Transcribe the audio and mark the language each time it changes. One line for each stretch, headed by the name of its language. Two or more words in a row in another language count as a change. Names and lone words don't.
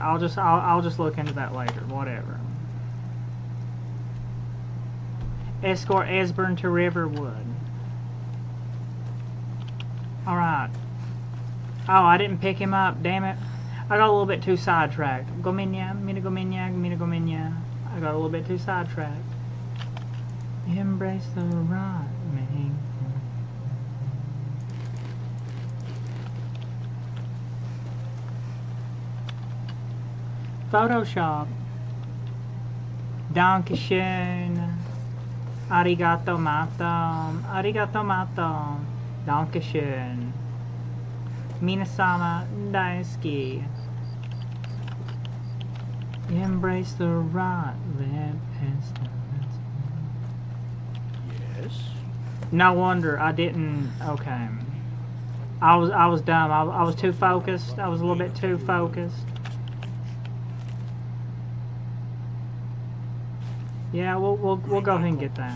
English: I'll just look into that later. Whatever. Escort Esbern to Riverwood. All right. Oh, I didn't pick him up. Damn it. I got a little bit too sidetracked. Gominya, mina gominya, mina gominya. I got a little bit too sidetracked. Embrace the rot, man. Photoshop. Dankeschön.
Japanese: Arigato matom. Arigato matom. Dankeschön. Minasama daisuki.
English: Embrace the rot, let pestilence. Yes? No wonder I didn't. Okay. I was dumb. I was too focused. I was a little bit too focused. Yeah, we'll go ahead and get that.